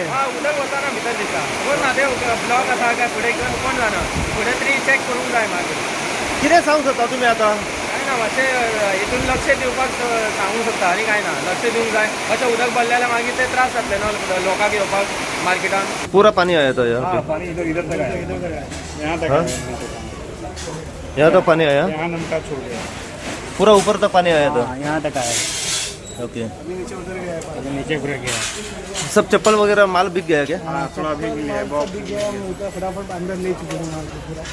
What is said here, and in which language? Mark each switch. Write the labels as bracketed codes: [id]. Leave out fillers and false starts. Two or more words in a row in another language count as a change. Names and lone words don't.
[kok] उदक वताना भितर दिसता कोण ना ते ब्लॉक आसा काय फुडें कोण जाणा फुडें तरी चॅक करूंक जाय मागीर कितें सांगूंक सोदता तुमी आतां? काय ना मातशें हितून लक्ष दिवपाक सांगूंक सोदता आनी काय ना लक्ष दिवंक जाय अशें उदक भरलें जाल्यार मागीर ते त्रास जातले न्हू लोकांक येवपाक मार्केटान [hi] पूरा पानी आया था यहाँ पानी इधर तक आया यहाँ तक यहाँ तो पानी आया यहाँ नमका छोड़ गया पूरा ऊपर तक पानी आया था यहाँ तक आया ओके नीचे उतर गया नीचे घुर गया सब चप्पल वगैरह माल बिक गया क्या? थोड़ा भीग गया बहुत भीग गया मुझे फटाफट अंदर ले चुके हैं माल को पूरा।